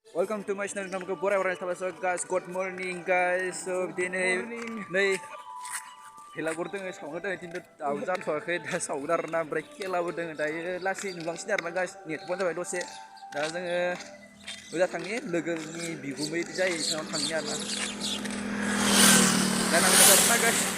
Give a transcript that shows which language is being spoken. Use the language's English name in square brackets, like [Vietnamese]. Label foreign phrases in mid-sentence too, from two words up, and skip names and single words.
[English] Welcome to my channel. Nama Bora so guys. Good morning guys. [Bodo] So बिदिनो नै भेलागुर दोङो सावनो दोङो खिन्थु दाबो जाथ'वाखै दा सावगोन आरोना ओमफ्राय खेलाबो दोङो दायो लासै नुलांसिनो आरोना गाइस नेथ'बानो जाबाय दसे दा जोङो ओजा थांनि लोगोनि बिगुमै जायो बिसानाव थांनि आरोना दा नांगौ आरोना गाइस